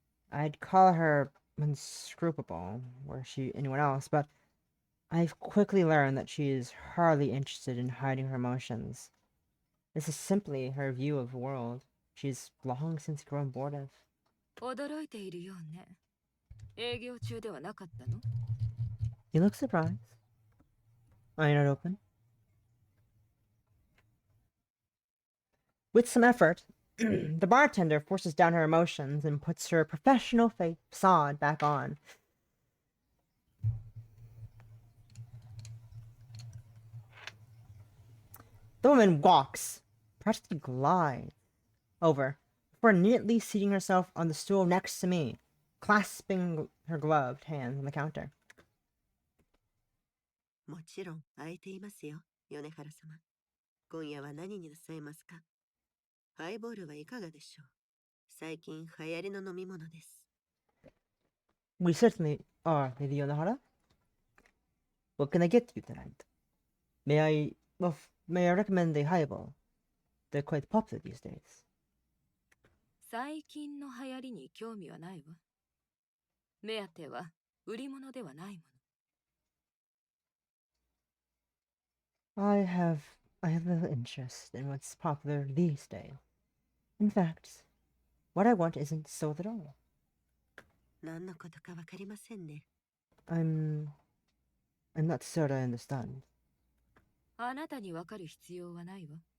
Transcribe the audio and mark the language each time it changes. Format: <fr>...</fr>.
<en>I'd call her unscrupable were she anyone else, but I've quickly learned that she is hardly interested in hiding her emotions. This is simply her view of the world she's long since grown bored of.</en> <ja>驚いているようね。営業中ではなかったの</ja> <en>You look surprised. Are you not open? With some effort, the bartender forces down her emotions and puts her professional facade back on. The woman walks, practically glides, over, before neatly seating herself on the stool next to me, clasping her gloved hands on the counter.</en> <ja>もちろん空いていますよ、米原様。今夜は何になさいますか？ハイボールはいかがでしょう？最近流行りの飲み物です。</ja> <en>We certainly are, Lady Yonohara. What can I get you tonight? May I recommend a highball? They're quite popular these days.</en> <ja>最近の流行りに興味はないわ。目当ては売り物ではないもの。</ja> <en>I have little interest in what's popular these days. In fact, what I want isn't sold at all.</en> <ja>何のことかわかりませんね。</ja> <en>I'm not sure I understand.</en> <ja>あなたにわかる必要はないわ。</ja>